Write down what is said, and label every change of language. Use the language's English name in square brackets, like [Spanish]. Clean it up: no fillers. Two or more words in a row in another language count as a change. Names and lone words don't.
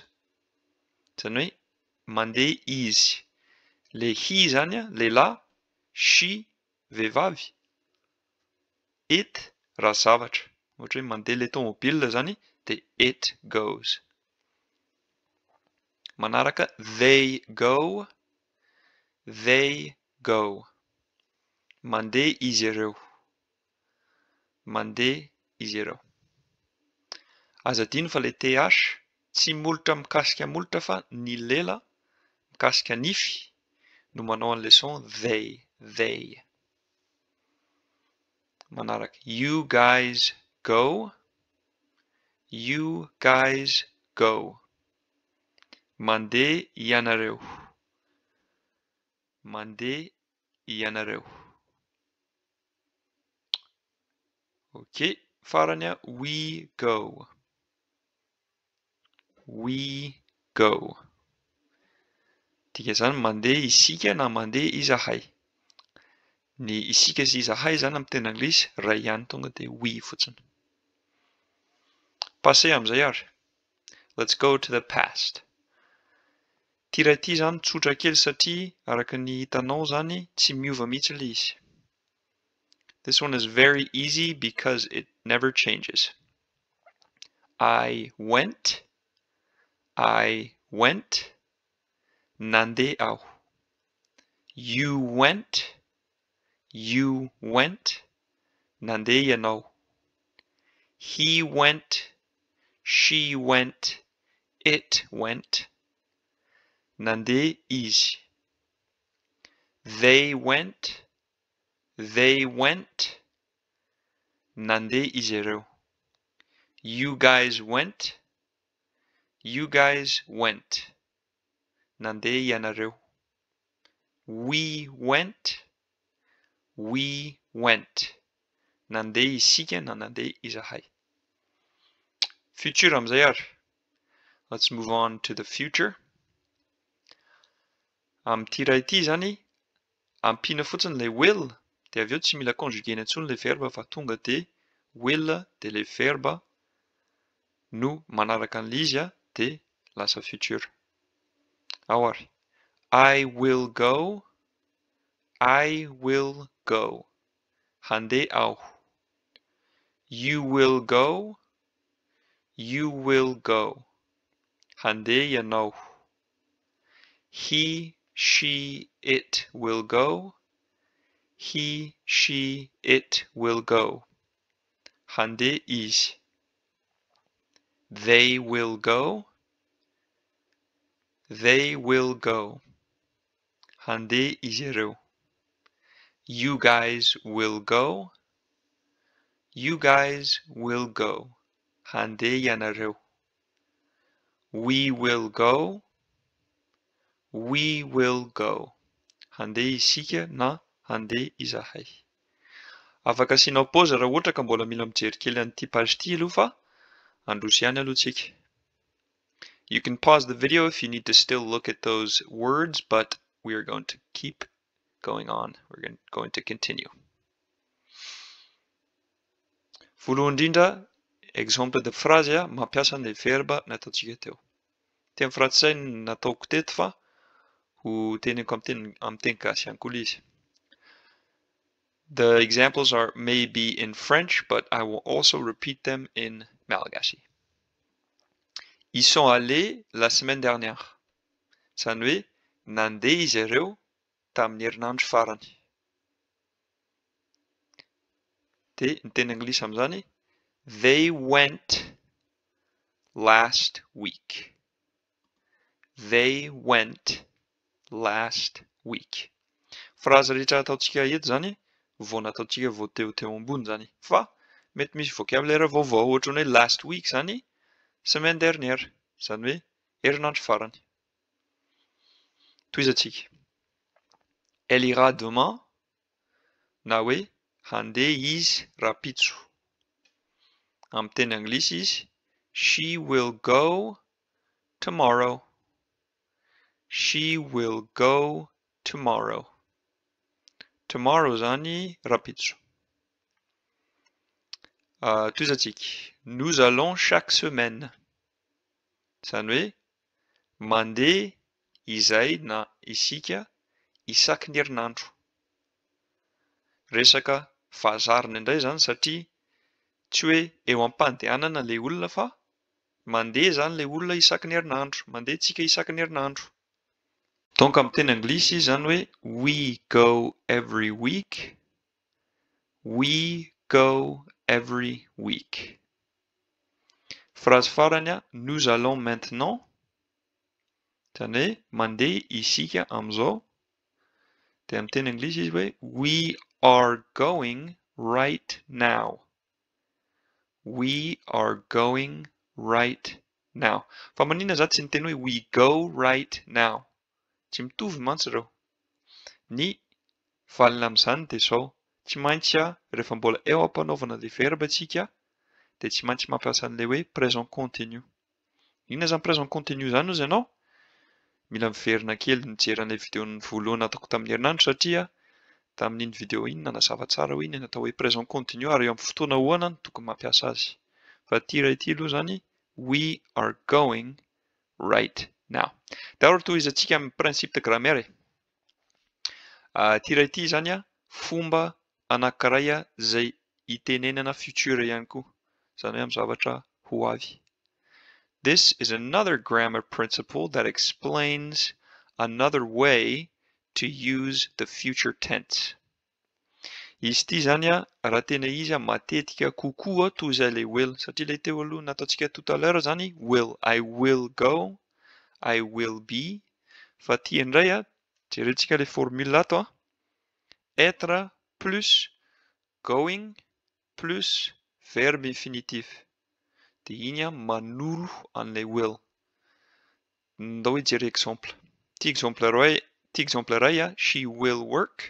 [Malagasy] Zany hoe mandeha izy. Le he zany lehilahy, she vehivavy, it raha zavatra. Ohatra hoe mandeha le tomobile zany dia [English] it goes. Manaraka they go. They go. [Malagasy] Mandeha izy ireo. Mandeha izy ireo. Aza adino fa le TH tsy molotra mikasika molotra fa ny lela mikasika nify no manao an'ilay son they. [English] They. Manaraka you guys go. You guys go. [Malagasy] Mandeha ianareo. Mandeha ianareo. [English] Okay, farany we go. We go. [Malagasy] Tika zany mandeha isika na mandeha izahay. Ny isika sy izahay zany amin'ny teny anglisy ray ihany tonga dia we fotsiny. Passé amin'izay ary. [English] Let's go to the past. [Malagasy] Ty ray ty zany tsotra kely satria araka ny hitanao zany tsy miova mihitsy ilay izy. [English] This one is very easy because it never changes. I went. I went. [Malagasy] Nandeha aho. [English] You went. You went. [Malagasy] Nandeha ianao. [English] He went. She went. It went. [Malagasy] Nandeha izy. [English] They went. They went. [Malagasy] Nandeha izy ireo. [English] You guys went. You guys went. [Malagasy] Nandeha ianareo. [English] We went. We went. [Malagasy] Nandeha isika na nandeha izahay. Future amin'izay ary. [English] Let's move on to the future. [Malagasy] Amin'ity ray ity zany ampina fotsiny ilay will dia avy eo tsy mila conjuguer intsony ilay verbe fa tonga dia will de le verba no manaraka an'izy de lasa futur. Ahoary. [English] I will go. I will go. [Malagasy] Handeha aho. [English] You will go. You will go. [Malagasy] Handeha ianao. [English] He, she, it will go. He, she, it will go. [Malagasy] Handeha izy. [English] They will go. They will go. [Malagasy] Handeha izy ireo. [English] You guys will go. You guys will go. [Malagasy] Handeha ianareo. [English] We will go. We will go. [Malagasy] Handeha isika na handeha izahay. Afaka asianao pause raha ohatra ka mbola mila mijery kely an'ity page ity aloha fa androso ihany aloha tsika. [English] You can pause the video if you need to still look at those words, but we are going to keep going on. We're going to continue. [Malagasy] Voalohany indrindra, [French] exemple de phrase [Malagasy] mampiasa an'ilay verba nataontsika teo. Teny frantsay nataoko teto fa ho teneko amin'ny teny gasy ihany koa izy. [English] The examples may be in French, but I will also repeat them in Malagasy. [French] Ils sont allés la semaine dernière. [Malagasy] Zany hoe nandeha izy ireo tamin'ny herinandro farany. De ny teny anglisy amin'izany, [English] they went last week. They went last week. [Malagasy] Phrase rehetra ataontsika eto zany vao nataontsika vao teo ambony zany. Fa mety misy vocabulaire vaovao ohatran'ny hoe [English] last week [Malagasy] zany [French] semaine dernière. [Malagasy] Zany hoe herinandro farany. Toizatsika. [French] Elle ira demain. [Malagasy] Na hoe handeha izy rapitso. Amin'ny teny anglisy izy, [English] she will go tomorrow. She will go tomorrow. [Malagasy] Tomorrow zany rapitso. Toizatsika. [French] Nous allons chaque semaine. [Malagasy] Zany hoe mandeha izay na isika isaky ny herinandro. Resaka fahazarina indray zany satria tsy hoe eo am-pandehanana le olona fa mandeha zany le olona isaky ny herinandro. Mandeha tsika isaky ny herinandro. Donc amin'ny teny anglisy zany hoe [English] we go every week. We go every week. [Malagasy] Phrase farany, [French] nous allons maintenant. [Malagasy] Zany hoe mandeha isika amin'izao. De amin'ny teny anglisy izy hoe [English] we are going right now. We are going right now. [Malagasy] Fa maninona zany tsy niteny hoe [English] we go right now. [Malagasy] Tsy mitovy mantsy ireo. Ny valina amin'izany dia izao. Tsy maintsy rehefa mbola eo am-panaovana le verbe tsika dia tsy maintsy mampiasa an'ilay hoe [French] présent continu. [Malagasy] Inona zany [French] présent continu [Malagasy] zany hozy ianao? Mila miverina kely mijery an'ilay videon'ny voalohany nataoko tamin'ny herinandro satria tamin'iny video iny nanazava tsara hoe iny natao hoe [French] présent continu [Malagasy] ary eo amin'ny fotoana ahoana no tokony mampiasa azy. Fa ity iray ity aloha zany [English] we are going right now. [Malagasy] Dia ary tohizantsika amin'ny [French] principe de grammaire. [Malagasy] Ity iray ity zany fomba anankiray izay hitenenana futur ihany koa. Zany hoe amin'ny zavatra ho avy. [English] This is another grammar principle that explains another way to use the future tense. [Malagasy] Izy ity zany raha tena izy matetika kokoa toy izay le will, satria ilay teo aloha nataontsika [French] tout à l'heure [Malagasy] zany will. [English] I will go, I will be. [Malagasy] Fa ity indray jerentsika [French] le formule [Malagasy] ato [French] être plus going plus verbe infinitif. [Malagasy] Dia iny manolo an'ilay will. Ndao hoe jery exemple. Ity exemple iray [English] she will work.